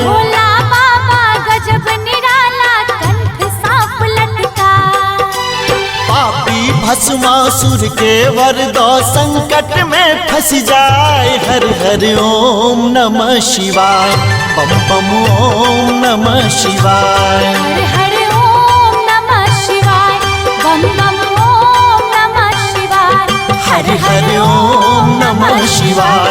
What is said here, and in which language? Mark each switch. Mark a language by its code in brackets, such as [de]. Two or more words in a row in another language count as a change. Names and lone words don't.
[bho] भोला बाबा गजब निराला कंठ सांप लटकाए। पापी भस्मासुर के वर दो संकट में फंस जाए। [sa] हरि हरि ओम नमः शिवाय। बम बम ओम नमः शिवाय। हरि हरि ओम नमः शिवाय। बम बम ओम नमः शिवाय। हरि हरि ओम नमः शिवाय।